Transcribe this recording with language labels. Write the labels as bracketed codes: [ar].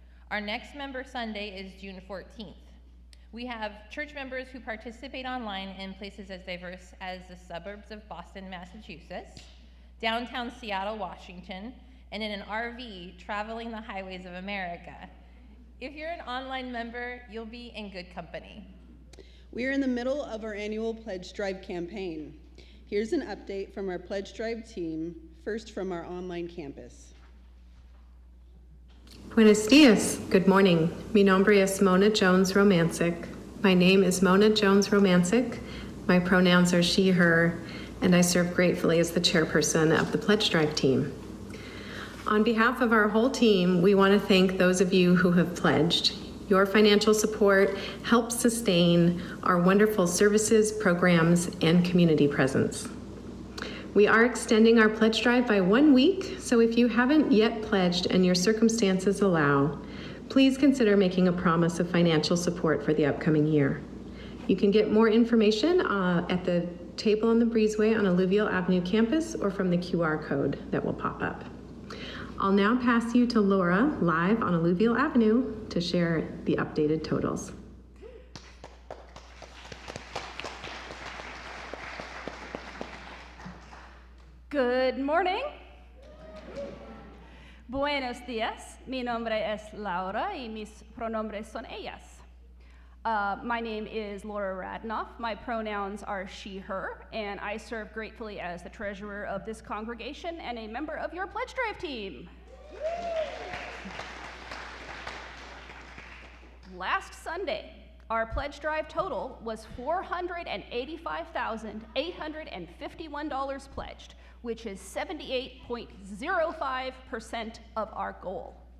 [en] Our next Member Sunday is June 14th. We have church members who participate online in places as diverse as the suburbs of Boston, Massachusetts, downtown Seattle, Washington, and in an RV traveling the highways of America. If you're an online member, you'll be in good company. We are in the middle of our annual Pledge Drive campaign. Here's an update from our Pledge Drive team, first from our online campus. [es] Buenos dias. [en] Good morning. [es] Mi nombre es Mona Jones Romancic. [en] My name is Mona Jones Romancic. My pronouns are she, her, and I serve gratefully as the chairperson of the Pledge Drive team. On behalf of our whole team, we want to thank those of you who have pledged. Your financial support helps sustain our wonderful services, programs, and community presence. We are extending our pledge drive by 1 week, so if you haven't yet pledged and your circumstances allow, please consider making a promise of financial support for the upcoming year. You can get more information at the table on the breezeway on Alluvial Avenue campus or from the QR code that will pop up. I'll now pass you to Laura, live on Alluvial Avenue, to share the updated totals. Good morning. [es] Buenos días. Mi nombre es Laura y mis pronombres son ellas. [en] My name is Laura Radnoff. My pronouns are she, her, and I serve gratefully as the treasurer of this congregation and a member of your Pledge Drive team. Last Sunday, our Pledge Drive total was $485,851 pledged, which is 78.05% of our goal.